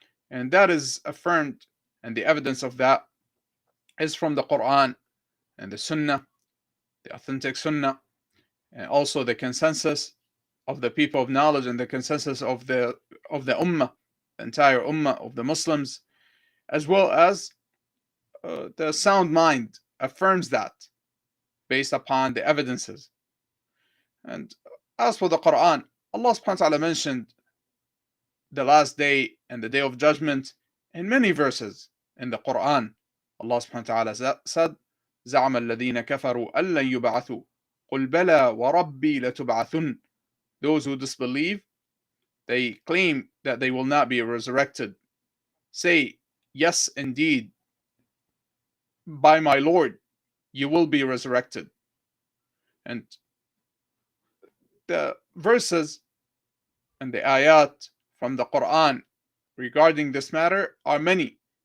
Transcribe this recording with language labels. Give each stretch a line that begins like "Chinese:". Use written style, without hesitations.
English: And that is affirmed, and the evidence of that is from the Quran and the Sunnah, the authentic Sunnah, and also the consensus of the people of knowledge and the consensus of the Ummah, the entire Ummah of the Muslims, as well as the sound mind affirms that based upon the evidences. And as for the Quran, Allah subhanahu wa ta'ala mentioned the last day and the day of judgment in many verses in the Quran. Allah subhanahu wa ta'ala said,
Arabic: زعم الذين كفروا أن لن يبعثوا قل بلى وربي لتبعثن.
English: Those who disbelieve, they claim that they will not be resurrected. Say, yes, indeed, by my Lord, you will be resurrected. And the verses and the ayat from the Quran regarding this matter are many.